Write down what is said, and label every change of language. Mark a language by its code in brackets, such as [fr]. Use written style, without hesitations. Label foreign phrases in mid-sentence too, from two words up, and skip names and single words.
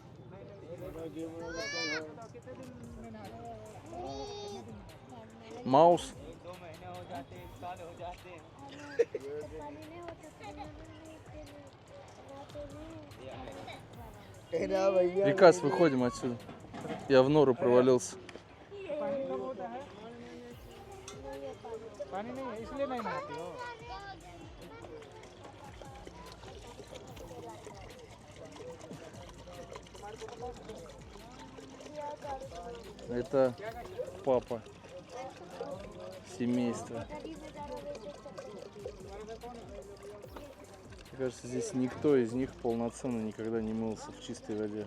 [ru] Маус. Викас, выходим отсюда. Я в нору провалился. [hi] पानी नहीं है इसलिए नहीं नहाती हो। [ru] Это папа семейства. Мне кажется, здесь никто из них полноценно никогда не мылся в чистой воде.